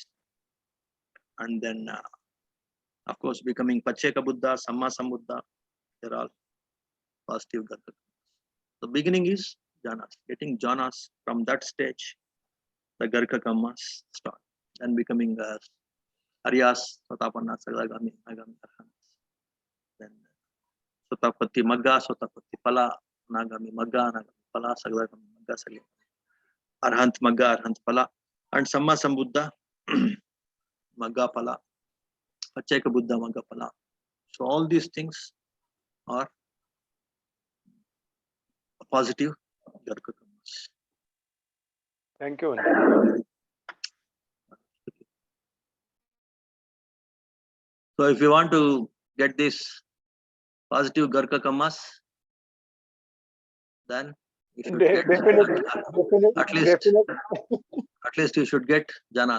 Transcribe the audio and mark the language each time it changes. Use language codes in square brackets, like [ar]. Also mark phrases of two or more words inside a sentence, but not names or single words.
[en] And then, of course, becoming [pi] Pacheka Buddha, Samma Sambuddha, [en] they're all positive [pi] Garuka Kammas. [en] The beginning is jhanas. Getting jhanas from that stage, the [pi] Garuka Kammas [en] start. And becoming Aryas, [pi] Sotapanna, Sagdagami, Nagami, Arahant. Then Sotapatti Magga, Sotapatti Pala, Nagami Magga, Nagami Pala, Sagdagami Magga, Sagdagami. Arhant Magga, Arhant Pala, and Samma Sambuddha, Magga Pala, Pacheka Buddha, Magga Pala. [en] So all these things are positive [pi] Garuka Kammas. [en] Thank you, Vandami. So if you want to get this positive [pi] Garuka Kammas, [en] then you should get at least you should get jhanas.